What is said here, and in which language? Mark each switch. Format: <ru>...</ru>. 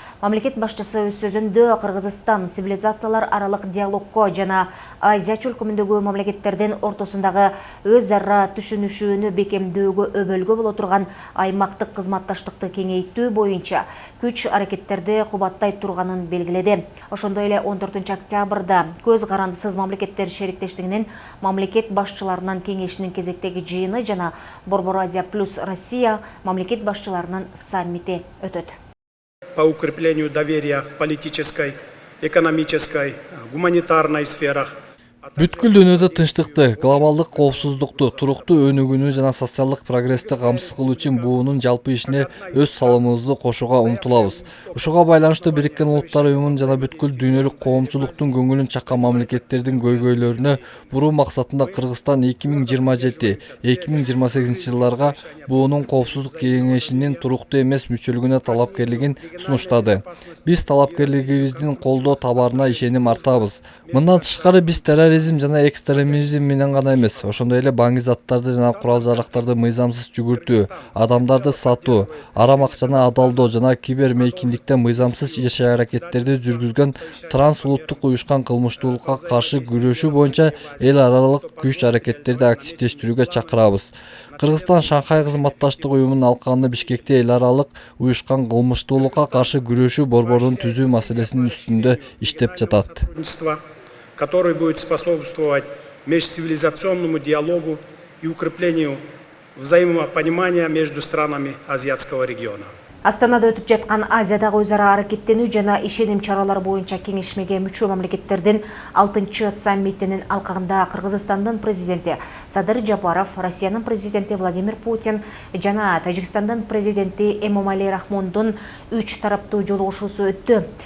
<ky>Мамлекет башчысы өз сөзүндө Кыргызстан цивилизациялар аралык диалогко жана Азия чөлкөмүндөгү мамлекеттердин ортосундагы өз ара түшүнүшүүнү бекемдөөгө өбөлгө боло турган аймактык кызматташтыкты кеңейтүү боюнча күч аракеттерди кубаттай турганын белгиледи. Ошондой эле 14-октябрда көз карандысыз мамлекеттер шериктештигинин мамлекет башчыларынын кеңешинин кезектеги жыйыны жана Борбор Азия плюс Россия мамлекет башчыларынын саммити өтөт.</ky> <ru>По укреплению доверия в политической, экономической, гуманитарной сферах.</ru> <ky>Бүткүл дүйнөдө тынчтыкты, глобалдык коопсуздукту, туруктуу өнүгүүнү жана социалдык прогрессти камсыз кылуу үчүн буунун жалпы ишине өз салымыбызды кошууга умтулабыз. Ушуга байланыштуу Бириккен Улуттар Уюмунун жана бүткүл дүйнөлүк коомчулуктун көңүлүн чаккан мамлекеттердин көйгөйлөрүнө буруу максатында Кыргызстан 2027-2028 жылдарга буунун коопсуздук кеңешинин туруктуу эмес мүчөлүгүнө талапкерлигин сунуштады. Биз талапкерлигибиздин колдоо табарына ишеним артабыз. Мындан тышкары биз терроризм жана экстремизм менен гана эмес, ошондой эле баңги заттарды жана курал-жарактарды мыйзамсыз жүгүртүү, адамдарды сатуу, арам акчаны адалдоо жана кибермейкиндиктен мыйзамсыз иш-аракеттерди жүргүзгөн трансулуттук уюшкан кылмыштуулукка каршы күрөшүү боюнча эл аралык күч-аракеттерди активдештирүүгө чакырабыз. Кыргызстан Шанхай кызматташтык уюмунун алкагында Бишкекте эл аралык уюшкан кылмыштуулукка каршы күрөшүү борборун түзүү маселесинин үстүндө иштеп жатат,</ky> <ru>который будет способствовать межцивилизационному диалогу и укреплению взаимопонимания между странами азиатского региона.</ru> <ky>Астанада өтүп жаткан Азиядагы өз ара аракеттенүү жана ишеним чаралары боюнча кеңешмеге мүчө мамлекеттердин 6-чы саммитинин алкагында Кыргызстандын президенти Садыр Жапаров, Россиянын президенти Владимир Путин жана Тажикстандын президенти Эмомали Рахмондун 3 тараптуу жолугушуусу өттү.</ky>